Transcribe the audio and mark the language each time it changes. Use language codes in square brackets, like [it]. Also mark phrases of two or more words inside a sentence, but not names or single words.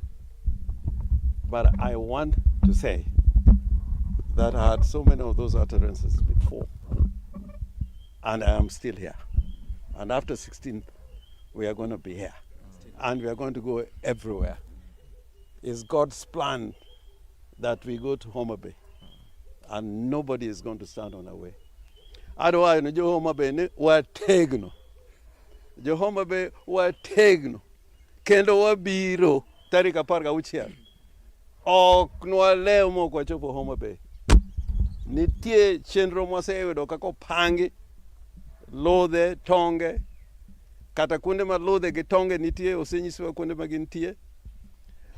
[en] But I want to say that I had so many of those utterances before, and I am still here. And after 16th, we are going to be here, and we are going to go everywhere. It's God's plan that we go to Homa Bay, and nobody is going to stand on our way. Otherwise, [luo] no Homa Bay ne wategno. Jo Homa Bay wategno. Kendo wabiro tarika parga uchiel. Ok nwalew moko chopo Homa Bay. Nitie chenro mwaseyudo kako pangi lodhe tonge kata kuonde ma lodhe gi tonge nitie osenyiswa kuonde ma gintie.